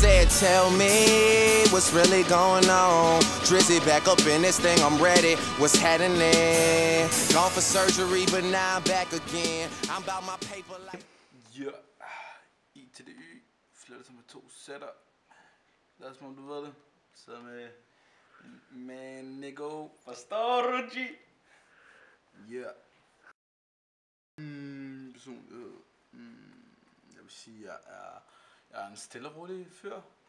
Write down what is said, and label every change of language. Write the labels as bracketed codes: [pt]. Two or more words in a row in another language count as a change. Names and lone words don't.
[en] tell me what's really going on. Drizzy back up in this thing, I'm ready. What's happening? Gone for surgery, but now I'm back again. I'm about my paper like... [da] Ja, I til det Y, flytter sig med 2 sætter. Lad som om du ved det. Så med Nico. Forstår du, G? Ja. Personlighed. Jeg vil sige, jeg er en stille og rolig fyr.